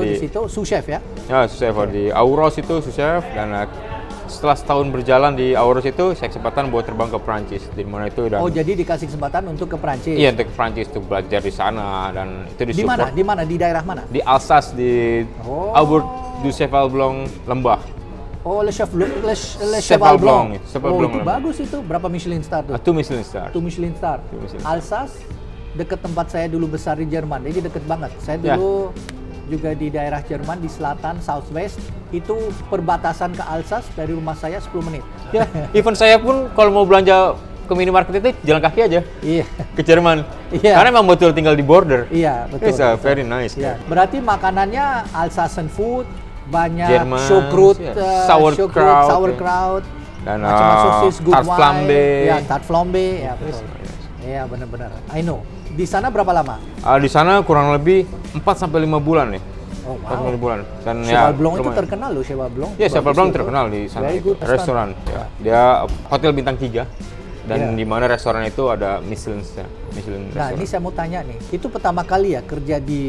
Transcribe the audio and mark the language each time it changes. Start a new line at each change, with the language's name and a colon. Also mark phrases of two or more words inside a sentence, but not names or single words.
Indonesian: itu di situ
French: sous chef
Indonesian: ya. Ya,
French: sous chef
Indonesian: di Auros itu
French: sous chef
Indonesian: dan setelah setahun berjalan di Auros itu saya kesempatan buat terbang ke Prancis di mana itu dan jadi dikasih kesempatan untuk ke Prancis. Iya, untuk ke Prancis untuk belajar di sana dan itu Di mana? Di mana? Di daerah mana? Di Alsace di Aubert du Cheval Blanc Lembah. Oh, Le Cheval Cheval Blanc. Blanc. Cheval Blanc Itu bagus itu. Berapa
English: Michelin star
Indonesian: tuh?
English: 2 Michelin star. 2 Michelin star.
Indonesian: Alsace dekat tempat saya dulu besar di Jerman. Jadi deket banget. Saya dulu juga di daerah Jerman di selatan Southwest, itu perbatasan ke Alsace dari rumah saya 10 menit. Ya, even saya pun kalau mau belanja ke minimarket itu jalan kaki aja. Iya. Ke Jerman. Iya. Karena memang betul tinggal di border. Iya, betul.
English: It's very nice.
Indonesian: Iya. Berarti makanannya
English: Alsatian food,
Indonesian: banyak Jerman, sauerkraut, sauerkraut, dan sosis, good tart wine, flambe. ya
French: tart flambe,
Indonesian: ya betul. Iya, benar-benar.
English: I know.
Indonesian: Di sana berapa lama? Di sana kurang lebih 4-5 bulan ya. Oh, wow. 4-5 bulan. Dan Cheval Blanc itu terkenal loh, Cheval Blanc. Iya, Cheval Blanc terkenal di sana. Restoran. Ya. Dia hotel bintang 3 dan di mana restoran itu ada Michelin Nah, ini saya mau tanya nih. Itu pertama kali ya kerja di